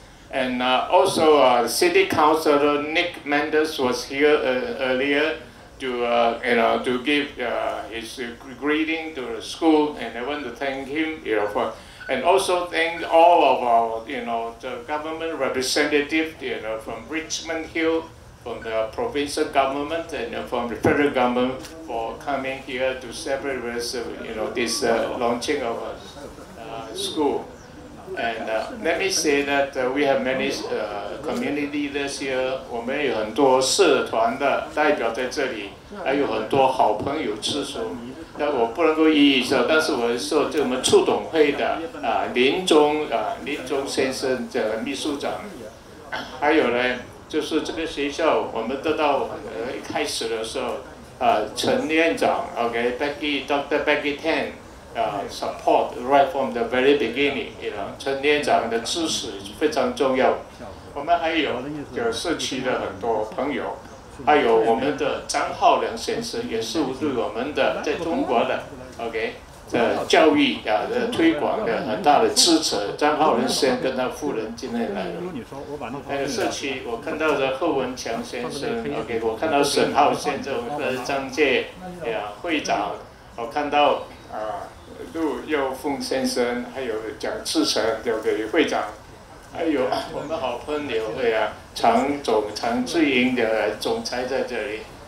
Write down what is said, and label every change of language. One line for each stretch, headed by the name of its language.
English: And also City Councilor Nick Mendes was here earlier to give his greeting to the school, and I want to thank him for, and also thank all of our the government representatives from Richmond Hill, from the provincial government and from the federal government for coming here to celebrate with this launching of a school. And let me say that we have many community leaders here.
Chinese: 我们有很多社团的代表在这里，还有很多好朋友吃素。那我不能够一一说，但是我说就我们促董会的林中先生的秘书长，还有呢。就是这个学校，我们得到一开始的时候，陈院长 Dr.
English: Becky Tan support right from the very beginning，
Chinese: 陈院长的支持非常重要。我们还有社区的很多朋友，还有我们的张浩良先生，也是对我们的在中国的教育推广的很大的支持。张浩仁先生跟他夫人今天来了。还有社区，我看到的贺文强先生我看到沈浩先生，张介会长，我看到陆佑凤先生，还有蒋志成会长，还有我们好朋友常志英的总裁在这里。